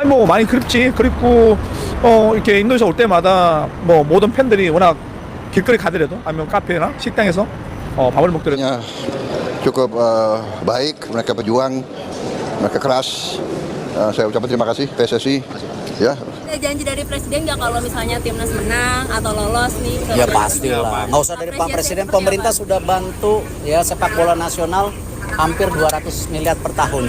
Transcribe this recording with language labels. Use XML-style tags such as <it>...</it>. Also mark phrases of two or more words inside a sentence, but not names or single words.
<ko>뭐 많이 그립지. 그립고 이렇게 인도네시아 올 때마다 뭐 모든 팬들이 워낙 길거리 가더라도 아니면 카페나 식당에서 밥을 먹더라도</ko> <id>Ya, cukup baik, mereka berjuang, mereka keras. Saya ucapkan terima kasih PSSI. Ya, Ada janji dari presiden nggak kalau misalnya timnas menang atau lolos nih? Ya pastilah, nggak usah dari Pak Presiden, pemerintah sudah bantu ya sepak bola nasional hampir 200 miliar per tahun.</id>